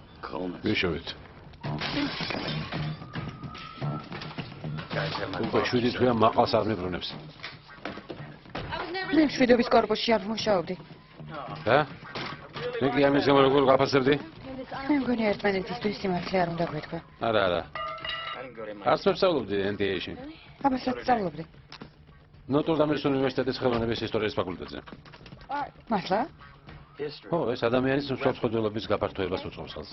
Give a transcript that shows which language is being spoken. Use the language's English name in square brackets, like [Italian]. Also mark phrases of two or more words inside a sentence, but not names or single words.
[English] Coolness. [Georgian] ვიშოვით. [English] Guys have my [Georgian] უკვე 7 თვეა მაყალს არ მებრუნებს. მე შვიდობის კორპუსში არ ვმუშაობდი. და? მე კი ამის გამო როგორ გაფასებდი? მე მგონი ერთმანეთისთვის სიმართლე არ უნდა გვეთქვა. არა. [English] I didn't go to my [Georgian] არც მევსწავლობდი NTA-ში. აბასაც სწავლობდი. ნოტრ-დამის უნივერსიტეტის ხელოვნების ისტორიის ფაკულტეტზე. მართლა? [English] history. [Georgian] ხო, ეს ადამიანის მსოფლმხედველობის გაფართოებას უწყობს ხელს.